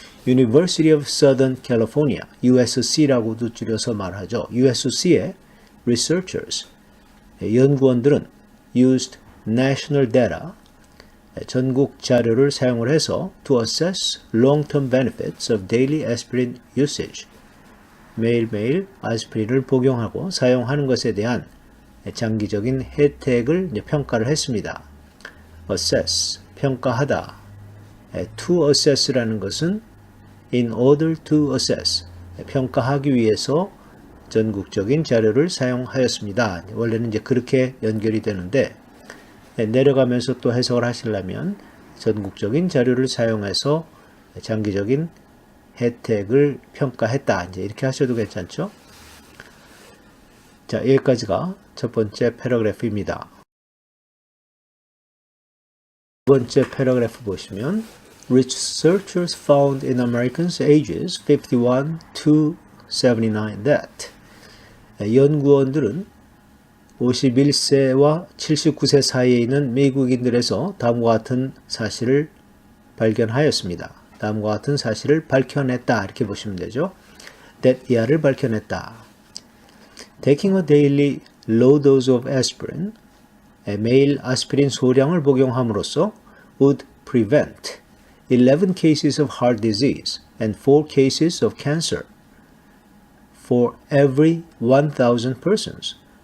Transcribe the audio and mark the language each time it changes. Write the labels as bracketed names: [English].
[Korean] University of Southern California, USC라고도 줄여서 말하죠. USC의 researchers, 연구원들은 [English] used national data, [Korean] 전국 자료를 사용을 해서 [English] to assess long-term benefits of daily aspirin usage, [Korean] 매일매일 아스피린을 복용하고 사용하는 것에 대한 장기적인 혜택을 평가를 했습니다. assess, 평가하다. to assess라는 것은 [English] in order to assess, [Korean] 평가하기 위해서 전국적인 자료를 사용하였습니다. 원래는 이제 그렇게 연결이 되는데, 내려가면서 또 해석을 하시려면 전국적인 자료를 사용해서 장기적인 혜택을 평가했다, 이제 이렇게 하셔도 괜찮죠? 자, 여기까지가 첫 번째 패러그래프입니다. 두 번째 패러그래프 보시면 [English] Researchers found in Americans ages 51 to 79 that, [Korean] 연구원들은 51세와 79세 사이에 있는 미국인들에서 다음과 같은 사실을 발견하였습니다. 다음과 같은 사실을 밝혀냈다. 이렇게 보시면 되죠. that 이하를 밝혀냈다. [English] Taking a daily low dose of aspirin, [Korean] 매일 아스피린 소량을 복용함으로써 [English] would prevent 11 cases of heart disease and 4 cases of cancer for every 1,000 persons.